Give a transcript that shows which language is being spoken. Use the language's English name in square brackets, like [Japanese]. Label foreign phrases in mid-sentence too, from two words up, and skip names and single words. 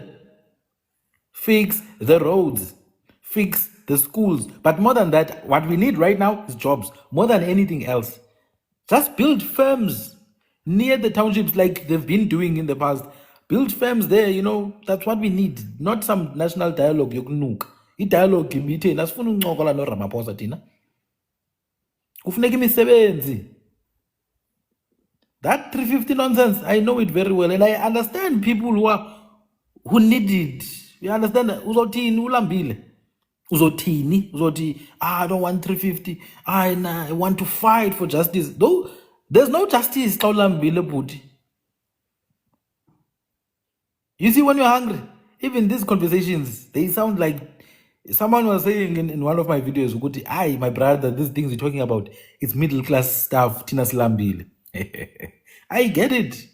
[English] Fix the roads, fix the schools. But more than that, what we need right now is jobs, more than anything else. Just build firms near the townships like they've been doing in the past. Build firms there, that's what we need. Not some national dialogue yokunuka. [Xhosa] I-dialogue imitheni asifuna ukuncokola noRamaphosa thina. Kufuneka imisebenzi. [English] That 350 nonsense, I know it very well, and I understand people who need it. You understand? [Xhosa] Uzothini ulambile. Uzothini, [English] I don't want 350. I want to fight for justice. Though there's no justice, [Xhosa] xa ulambile bhuti. [English] You see, when you're hungry, even these conversations, they sound like someone was saying in one of my videos, ukuthi, my brother, these things you're talking about, it's middle class stuff, [Xhosa] Tina Slambile. [English] I get it.